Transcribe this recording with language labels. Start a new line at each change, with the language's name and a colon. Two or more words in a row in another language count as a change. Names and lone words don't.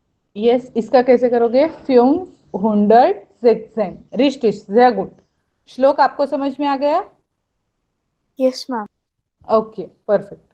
Hindi: यस, इसका कैसे करोगे? 516
German: richtig, sehr gut।
Hindi: श्लोक आपको समझ में आ गया?
English: Yes, ma'am. okay, perfect.